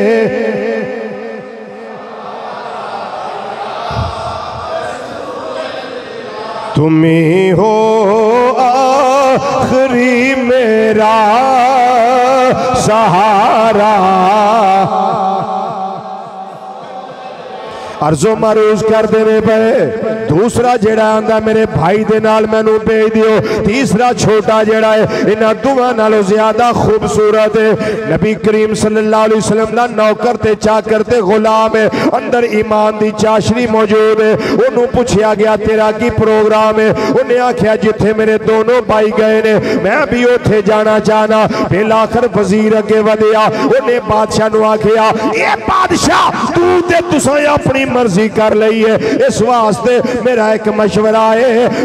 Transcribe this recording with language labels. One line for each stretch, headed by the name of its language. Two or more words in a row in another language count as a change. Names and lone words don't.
Urdu: تم ہی ہو آخری میرا سہارا.
Punjabi: عرض و معروض کر دینے پے دوسرا جیہڑا آندا میرے بھائی دے نال مینوں بھیج دیو. تیسرا چھوٹا جیہڑا ہے انہاں دوآں نالوں زیادہ خوبصورت ہے. نبی کریم
Arabic: صلى الله عليه وسلم
Punjabi: دا نوکر تے چاکر تے غلام ہے، اندر ایمان دی چاشنی موجود ہے. اونوں پچھیا گیا تیرا کی پروگرام ہے؟ انہیں آکھیا جتھے میرے دونوں بھائی گئے نے میں بھی اوتھے جانا چاہنا. فیر آخر وزیر اگے ودھیا، انہیں بادشاہ نوں آکھیا اے بادشاہ تو تے تساں اپنی مرضی کر لی ہے، اس واسطے میرا ایک مشورہ ہے.